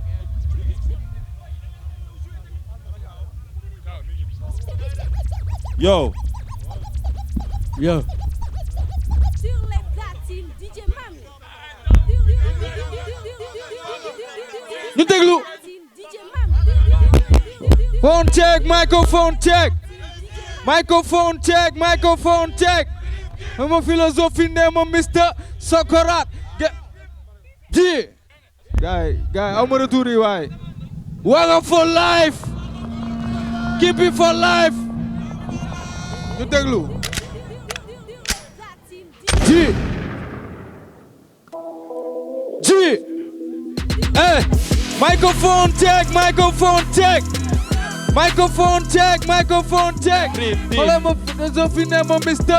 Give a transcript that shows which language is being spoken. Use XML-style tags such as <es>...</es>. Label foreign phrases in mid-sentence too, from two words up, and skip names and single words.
<wo>Yo. ñu déglu.</wo> <en>Phone check, microphone check. Microphone check.</en> <wo>Ama philosophie ne ma Mr. Sokorat. Ji. Guy, ama retour yi waay.</wo> <en>Wanga for life. Keep it for life.</en> <wo>ñu déglu. Ji.</wo> <en>Microphone check.</en> <wo>Xoolal ma philosophie ne ma Mr.</wo>